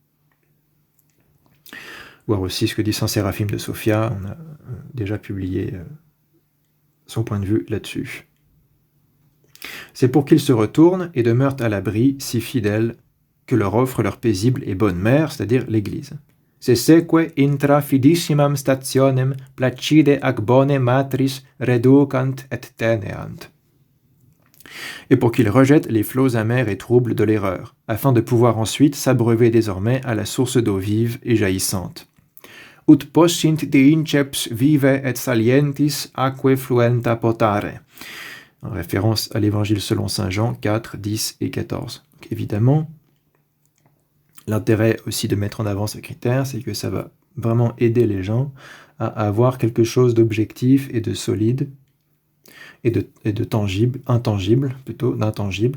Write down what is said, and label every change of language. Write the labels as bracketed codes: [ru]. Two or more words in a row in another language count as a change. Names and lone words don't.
[fr] Voir aussi ce que dit saint Séraphime de Sophia, on a déjà publié son point de vue là-dessus. C'est pour qu'ils se retournent et demeurent à l'abri, si fidèles, que leur offre leur paisible et bonne mère, c'est-à-dire l'Église. [la] Se seque intra fidissimam stationem placide ac bone matris reducant et teneant. [fr] Et pour qu'ils rejettent les flots amers et troubles de l'erreur, afin de pouvoir ensuite s'abreuver désormais à la source d'eau vive et jaillissante. [la] Ut possint de inceps vive et salientis aquae fluenta potare. [fr] En référence à l'évangile selon saint Jean 4, 10 et 14. Donc évidemment, l'intérêt aussi de mettre en avant ce critère, c'est que ça va vraiment aider les gens à avoir quelque chose d'objectif et de solide et de tangible, d'intangible.